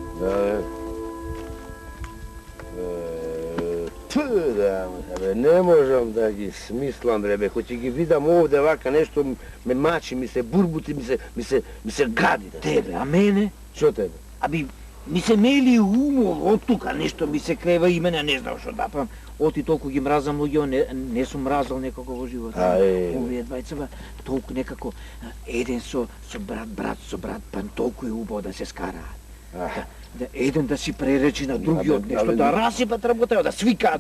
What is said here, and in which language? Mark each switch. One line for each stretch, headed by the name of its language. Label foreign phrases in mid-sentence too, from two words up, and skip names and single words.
Macedonian: Бе, не можам да ги смислам, бе, хоќе ги видам овде вака нешто ме мачи, ми се бурбути, ми се гади. Тебе, а мене? Шо тебе? Аби, ми се мели умов од тука, нешто ми се крева и мене не знам што да правам. Оти толку ги мразам луѓе, не сум мразал некако во живот. Овие двајца, толку некако, еден со брат, па толку е убаво да се скараат. Да еден да си преречи на другиот нешто, да расипат работа, да свикаат.